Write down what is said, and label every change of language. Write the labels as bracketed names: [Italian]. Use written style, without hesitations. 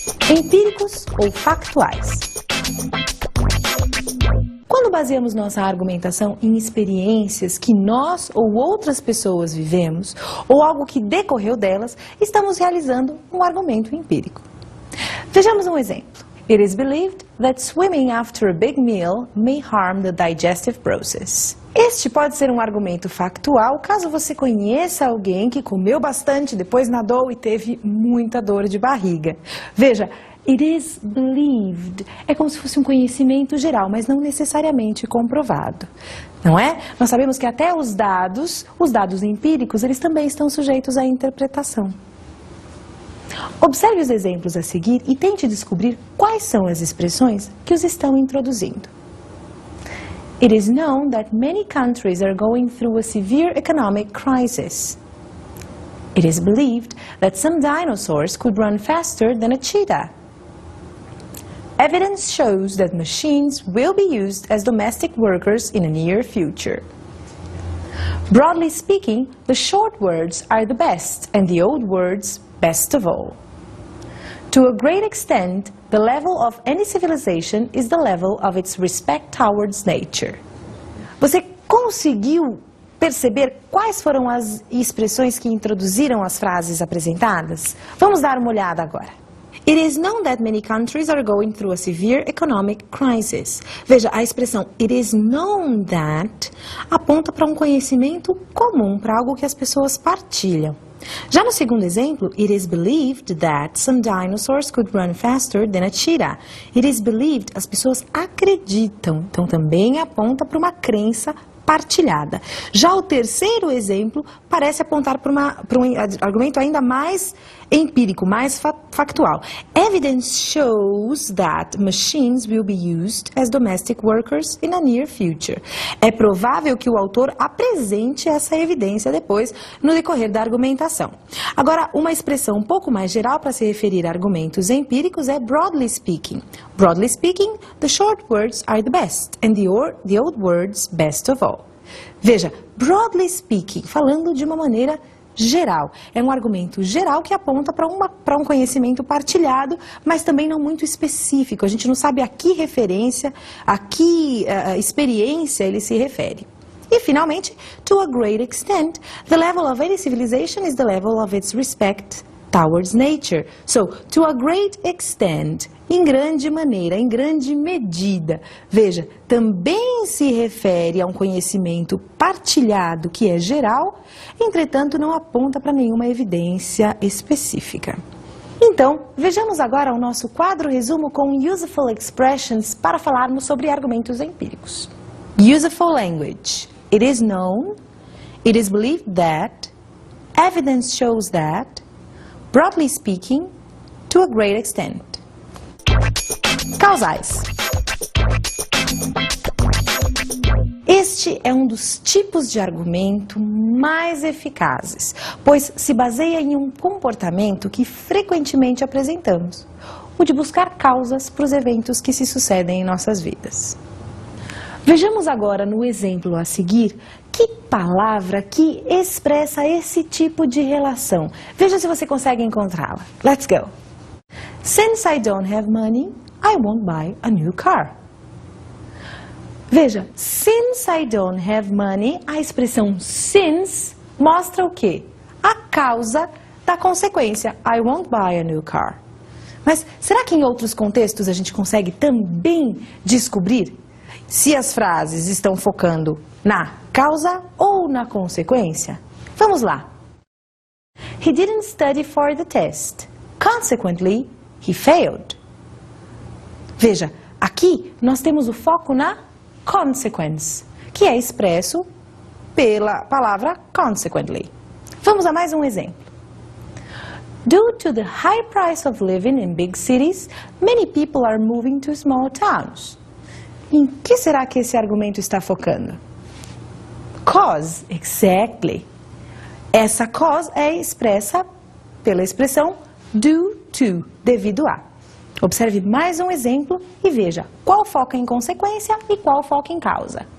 [Portuguese] Empíricos ou factuais. Quando baseamos nossa argumentação em experiências que nós ou outras pessoas vivemos, ou algo que decorreu delas, estamos realizando um argumento empírico. Vejamos um exemplo. [English] It is believed that swimming after a big meal may harm the digestive process. [Portuguese] Este pode ser um argumento factual caso você conheça alguém que comeu bastante, depois nadou e teve muita dor de barriga. Veja, [English] it is believed [Portuguese] é como se fosse um conhecimento geral, mas não necessariamente comprovado. Não é? Nós sabemos que até os dados empíricos, eles também estão sujeitos à interpretação. Observe os exemplos a seguir e tente descobrir quais são as expressões que os estão introduzindo. [English] It is known that many countries are going through a severe economic crisis. It is believed that some dinosaurs could run faster than a cheetah. Evidence shows that machines will be used as domestic workers in the near future. Broadly speaking, the short words are the best and the old words best of all. To a great extent, the level of any civilization is the level of its respect towards nature. [Portuguese] Você conseguiu perceber quais foram as expressões que introduziram as frases apresentadas? Vamos dar uma olhada agora. [English] It is known that many countries are going through a severe economic crisis. [Portuguese] Veja, a expressão [English] it is known that [Portuguese] aponta para um conhecimento comum, para algo que as pessoas partilham. Já no segundo exemplo, [English] it is believed that some dinosaurs could run faster than a cheetah. It is believed, [Portuguese] as pessoas acreditam, então também aponta para uma crença partilhada. Já o terceiro exemplo parece apontar para um argumento ainda mais empírico, mais factual. [English] Evidence shows that machines will be used as domestic workers in the near future. [Portuguese] É provável que o autor apresente essa evidência depois no decorrer da argumentação. Agora, uma expressão um pouco mais geral para se referir a argumentos empíricos é [English] broadly speaking. Broadly speaking, the short words are the best and the old words best of all. [Portuguese] Veja, [English] broadly speaking, [Portuguese] falando de uma maneira geral. É um argumento geral que aponta para um conhecimento partilhado, mas também não muito específico. A gente não sabe a que referência, a que experiência ele se refere. E, finalmente, [English] to a great extent, the level of any civilization is the level of its respect towards nature. So, to a great extent, [Portuguese] em grande maneira, em grande medida. Veja, também se refere a um conhecimento partilhado que é geral, entretanto não aponta para nenhuma evidência específica. Então, vejamos agora o nosso quadro resumo com [English] Useful Expressions [Portuguese] para falarmos sobre argumentos empíricos. [English] Useful language. It is known, it is believed that, evidence shows that, broadly speaking, to a great extent. [Portuguese] Causais. Este é um dos tipos de argumento mais eficazes, pois se baseia em um comportamento que frequentemente apresentamos, o de buscar causas para os eventos que se sucedem em nossas vidas. Vejamos agora no exemplo a seguir que palavra que expressa esse tipo de relação. Veja se você consegue encontrá-la. [English] Let's go! Since I don't have money, I won't buy a new car. [Portuguese] Veja, [English] since I don't have money, [Portuguese] a expressão since mostra o quê? A causa da consequência. [English] I won't buy a new car. [Portuguese] Mas será que em outros contextos a gente consegue também descobrir se as frases estão focando na causa ou na consequência? Vamos lá. [English] He didn't study for the test. Consequently, he failed. [Portuguese] Veja, aqui nós temos o foco na consequence, que é expresso pela palavra consequently. Vamos a mais um exemplo. [English] Due to the high price of living in big cities, many people are moving to small towns. [Portuguese] Em que será que esse argumento está focando? [English] Cause, exactly. [Portuguese] Essa cause é expressa pela expressão [English] due to, [Portuguese] devido a. Observe mais um exemplo e veja qual foca em consequência e qual foca em causa.